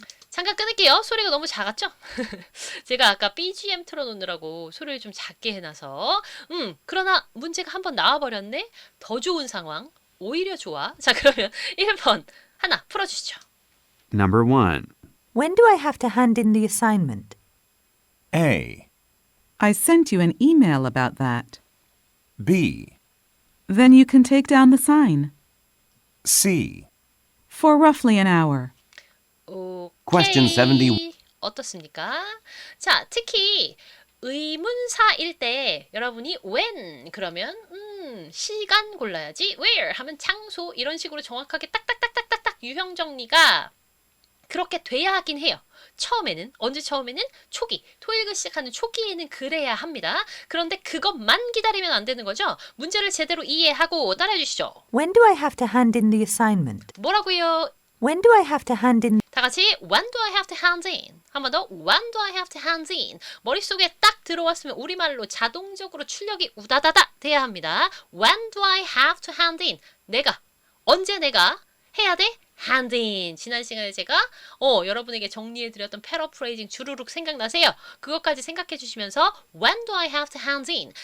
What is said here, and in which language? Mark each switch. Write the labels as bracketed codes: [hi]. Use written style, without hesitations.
[ko] 잠깐 끊을게요. 소리가 너무 작았죠? 제가 아까 BGM 틀어놓느라고 소리를 좀 작게 해놔서 그러나 문제가 한번 나와버렸네? 더 좋은 상황. 오히려 좋아. 자, 그러면 1번 하나 풀어주시죠. [en] Number 1. When do I have to hand in the assignment? A. I sent you an email about that. B. Then you can take down the sign. C. For roughly an hour. [ko] 오케이. [en] Question 70. [ko] 어떻습니까? 자, 특히 의문사일 때 여러분이 when 그러면 시간 골라야지. where 하면 장소 이런 식으로 정확하게 딱딱딱딱딱딱 유형 정리가 그렇게 돼야 하긴 해요. 처음에는 언제 처음에는 초기 토익을 시작하는 초기에는 그래야 합니다. 그런데 그것만 기다리면 안 되는 거죠. 문제를 제대로 이해하고 따라해 주시죠. [en] When do I have to hand in the assignment? [ko] 뭐라고요? [en] When do I have to hand in? [ko] 다 같이 [en] when do I have to hand in? [ko] 한 번 더 [en] when do I have to hand in? [ko] 머릿속에 딱 들어왔으면 우리말로 자동적으로 출력이 우다다다 돼야 합니다. [en] When do I have to hand in? [ko] 내가 언제 내가 해야 돼? [en] hand in. [ko] 지난 시간에 제가 여러분에게 정리해드렸던 패러프레이징 주르륵 생각나세요? 그것까지 생각해 주시면서 [en] when do I have to hand in?